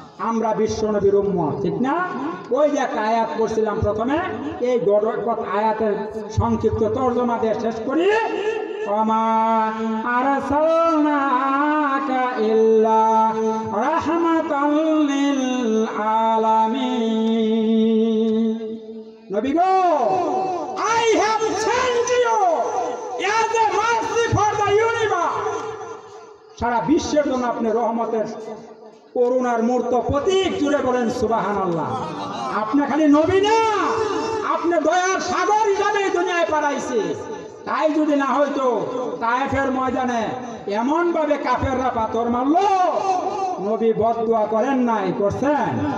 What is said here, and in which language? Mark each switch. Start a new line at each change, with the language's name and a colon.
Bangla: আমরা বিশ্ব নবীর উম্মত, ঠিক না? ওই যে একটা আয়াত পড়ছিলাম প্রথমে, এই আয়াতের সংক্ষিপ্ত তর্জমা দিয়ে শেষ করি।
Arabic: ওমা আরসালনাকা ইল্লা রাহমাতাল লিল আলামিন।
Bangla: নবী গো,
English: I have sent you as a mercy for the universe।
Bangla: সারা বিশ্বের জন্য আপনি রহমতের করুণার মূর্ত প্রতীক। জুড়ে বলেন সুবহানাল্লাহ। আপনি খালি নবী না, আপনি দয়ার সাগর হিসাবে দুনিয়ায় পাঠাইছে। তাই যদি না হইতো, তায়েফের ময়দানে এমন ভাবে কাফেররা পাথর মারলো, নবী বদদুয়া করেন নাই? করছেন?